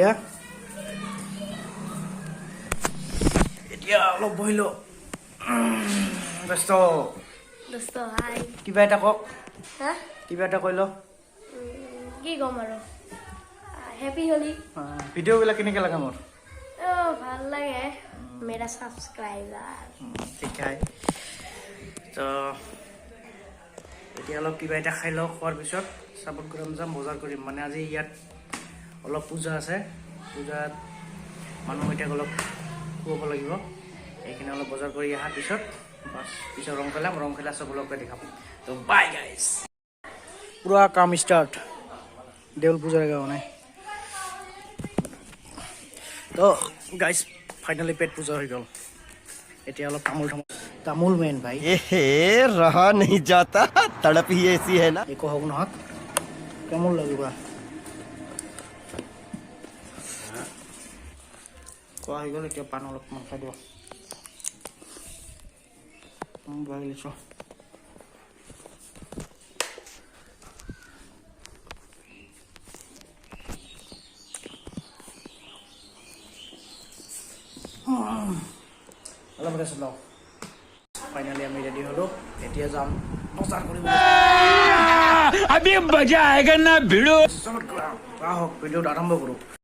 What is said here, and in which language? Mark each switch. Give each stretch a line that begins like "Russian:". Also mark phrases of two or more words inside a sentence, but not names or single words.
Assamese: এতিয়া অলপ বহিলোঁ। ব্যস্ত
Hindi: दोस्तो हाय।
Assamese: কিবা এটা কওক,
Hindi: हाँ
Assamese: কিবা এটা কৈ লওক। কি কম আৰু
English: happy holi.
Assamese: ভিডিঅ'বিলাক কেনেকৈ লাগে মোৰ? ভাল লাগে
Hindi: मेरा सब्सक्राइबर।
Assamese: ঠিক আছে। তো এতিয়া অলপ কিবা এটা খাই লওঁ। খোৱাৰ পিছত চাপৰ্ট গ্ৰাম যাম, বজাৰ কৰিম। মানে আজি ইয়াত অলপ পূজা আছে। পূজাত মানুহ এতিয়া অলপ খুৱাব লাগিব। এইখিনি অলপ বজাৰ কৰি অহাৰ পিছত বাছ পিছত ৰং খেলা সকলোকে দেখাম। তো
English: bye guys.
Assamese: পুৰা কাম ষ্টাৰ্ট দেউল পূজাৰ কাৰণে। তো গাইজ ফাইনেলি পেট পূজা হৈ গ'ল। এতিয়া অলপ তামোল মেইন ভাই।
Hindi: रहा नहीं जाता, तड़प ही ऐसी है ना।
Assamese: একো হওক নহওক তামোল লাগিব। খোৱা হৈ গ'ল। এতিয়া পাণ অলপমান খাই দিওঁ। ভাগি লৈছোঁ। অলপ ৰেষ্ট লওঁ। ফাইনেলি আমি ৰেডি হ'লোঁ। এতিয়া যাম বজাৰ কৰিবলৈ।
Hindi: अभी मजा आएगा ना भिड़ो।
Assamese: আহক ভিডিঅ'টো আৰম্ভ কৰোঁ।